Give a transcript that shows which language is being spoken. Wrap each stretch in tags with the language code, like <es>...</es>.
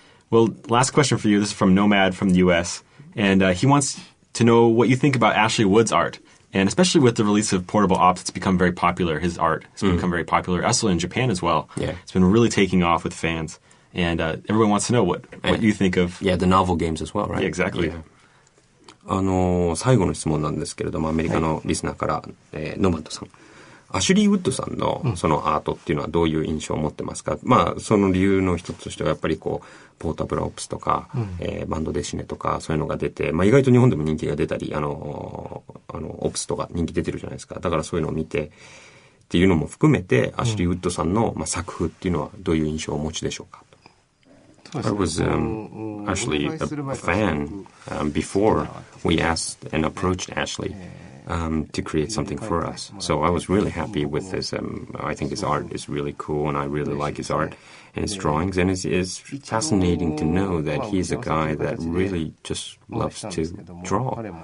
<en>Well, last question for you. This is from Nomad from the US, and he wants to know what you think about Ashley Wood's art. And especially with the release of Portable Ops, it's become very popular. His art has become very popular, also in Japan as well. Yeah. It's been really taking off with fans. And everyone wants to know what you think of... Yeah, the novel games as well, right? Yeah, exactly. Yeah.</en> <ja>最後の質問なんですけれども、アメリカのリスナーから、ノマドさん。アシュリー・ウッドさんのそのアートっていうのはどういう印象を持ってますか？まあ、その理由の一つとしてはやっぱりポータブルオプスとか、バンドデシネとかそういうのが出て、まあ意外と日本でも人気が出たり、オプスとか人気出てるじゃないですか。だからそういうのを見てっていうのも含めて、アシュリー・ウッドさんの、作風っていうのはどういう印象をお持ちでしょうか？</ja> <en>I was actually a fan before we asked and approached Ashley to create something for us. So I was really happy with this. I think his art is really cool, and I really like his art and his drawings. And it's fascinating to know that he's a guy that really just loves to draw.</en>